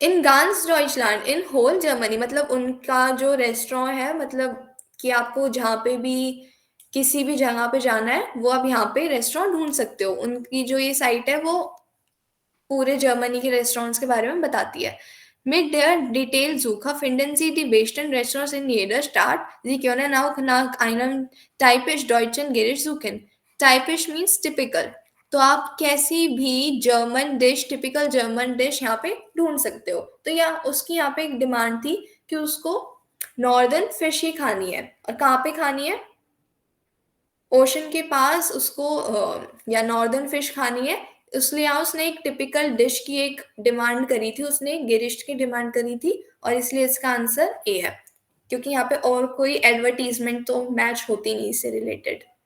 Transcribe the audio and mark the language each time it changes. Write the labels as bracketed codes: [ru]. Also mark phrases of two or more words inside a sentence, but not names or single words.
[de] in ganz Deutschland [en] in whole Germany, [hi] मतलब उनका जो रेस्टोरेंट है, मतलब कि आपको जहाँ पे भी किसी भी जगह पे जाना है वो आप यहाँ पे रेस्टोरेंट ढूंढ सकते हो। उनकी जो ये साइट है वो पूरे जर्मनी के रेस्टोरेंट्स के बारे में बताती है। [de] Mit der Detailsuche finden Sie die besten Restaurants in jeder Stadt. Sie können auch nach einem typisch deutschen Gericht suchen. [en] Typisch means typical. [hi] तो आप कैसी भी [en] German dish, typical German dish [hi] यहाँ पे ढूंढ सकते हो। तो यहाँ उसकी यहाँ पे एक डिमांड थी कि उसको [en] northern fish [hi] ही खानी है। और कहाँ पे खानी है? ओशन के पास उसको या [en] northern fish [hi] खानी है, इसलिए यहाँ उसने एक [en] typical dish [hi] की एक डिमांड करी थी, उसने एक गिरिश की डिमांड करी थी, और इसलिए इसका आंसर ए है, क्योंकि यहाँ पे और कोई एडवर्टीजमेंट तो मैच होती नहीं इससे रिलेटेड।